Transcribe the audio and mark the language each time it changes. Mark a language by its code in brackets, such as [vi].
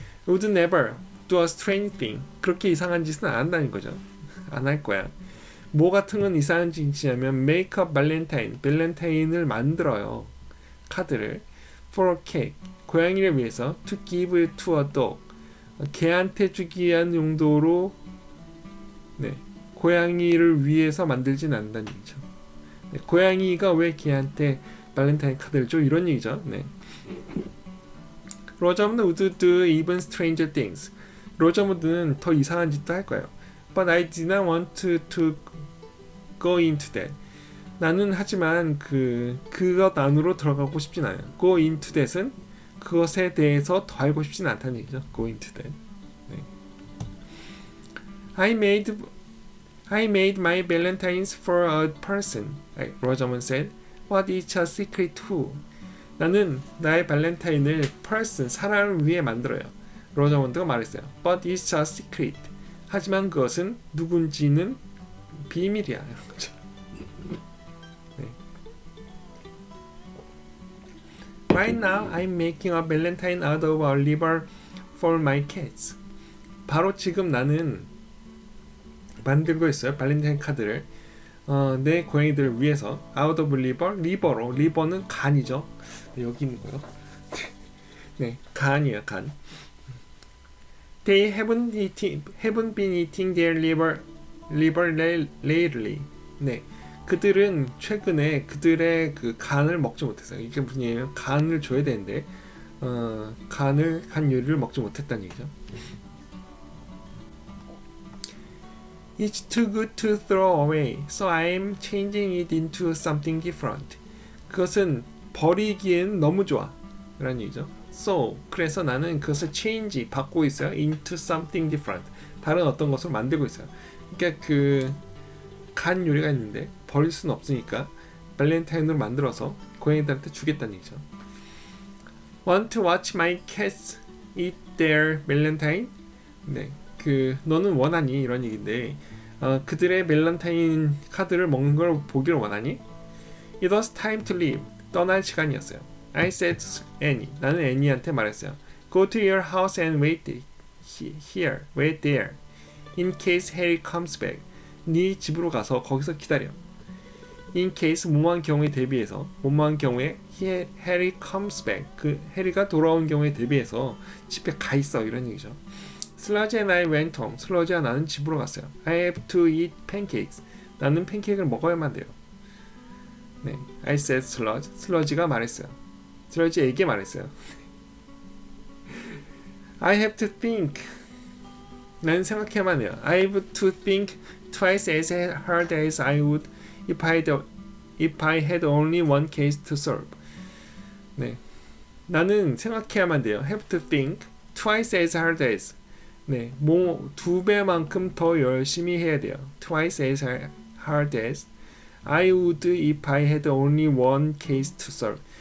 [en] would never do a strange thing. [ko] 그렇게 이상한 짓은 안 한다는 거죠. 안 할 거야. 뭐 같은 건 이상한 짓이냐면 [en] make a valentine. [ko] 발렌타인을 만들어요. [en] 카드를 for a cat. 고양이를 위해서 to give to a dog. [ko] 개한테 주기 위한 용도로 네. 고양이를 위해서 만들진 않는다는 얘기죠. 네. 고양이가 왜 개한테 발렌타인 카드를 줘? 이런 얘기죠. 네. [en] 로저먼드 would do even stranger things. [ko] 로저먼드는 더 이상한 짓도 할 거예요. [en] But I did not want to go into that. [ko] 나는 하지만 그것 안으로 들어가고 싶진 않아요. [en] Go into that [ko] 은 그것에 대해서 더 알고 싶진 않다는 얘기죠. [en] Go into that. 네. I made my valentines for a person. 로저먼드 said. What is a secret who? [ko] 나는 나의 발렌타인을 person, 사람을 위해 만들어요. 로저먼드가 말했어요. [en] But it's a secret. [ko] 하지만 그것은 누군지는 비밀이야. 네. [en] Right now, I'm making a valentine out of a liver for my cats. [ko] 바로 지금 나는 만들고 있어요. 발렌타인 카드를 내 고양이들을 위해서 [en] out of liver, [ko] 리버로. 리버는 간이죠. 네, 여기 있는 거요. 네, 간이에요, 간. [en] They haven't been eating their liver lately. [ko] 네, 그들은 최근에 그들의 그 간을 먹지 못했어요. 이게 무슨 얘기예요? 간을 줘야 되는데 간 요리를 먹지 못했다는 얘기죠. [en] It's too good to throw away, so I'm changing it into something different. [ko] 그것은 버리기엔 너무 좋아 라는 얘기죠. So, 그래서 나는 그것을 change, 바꾸고 있어요. [en] into something different. [ko] 다른 어떤 것으로 만들고 있어요. 그러니까 간 요리가 있는데 버릴 수는 없으니까 발렌타인으로 만들어서 고양이들한테 주겠다는 얘기죠. [en] Want to watch my cats eat their valentine? [ko] 네, 너는 원하니? 이런 얘기인데 그들의 발렌타인 카드를 먹는 걸 보기를 원하니? [en] It was time to leave. [ko] 떠날 시간이었어요. [en] I said to Annie. [ko] 나는 애니한테 말했어요. [en] Go to your house and wait here. Wait there. In case Harry comes back. [ko] 네 집으로 가서 거기서 기다려. [en] In case [ko] 뭐뭐한 경우에 대비해서 뭐뭐한 경우에 [en] Harry comes back. [ko] 그 해리가 돌아온 경우에 대비해서 집에 가 있어 이런 얘기죠. [en] Sludge and I went home. [ko] 슬러지와 나는 집으로 갔어요. [en] I have to eat pancakes. [ko] 나는 팬케이크를 먹어야만 돼요. 네, [en] I said Sludge. [ko] 슬러지가 말했어요. 슬러지에게 말했어요. [en] I have to think. [ko] 나는 생각해야만 해요. [en] I have to think twice as hard as I would if I had only one case to solve. [ko] 네, 나는 생각해야만 돼요. [en] Have to think twice as hard as. [ko] 네, 뭐 두 배만큼 더 열심히 해야 돼요. [en] Twice as hard as I would if I had only one case to solve.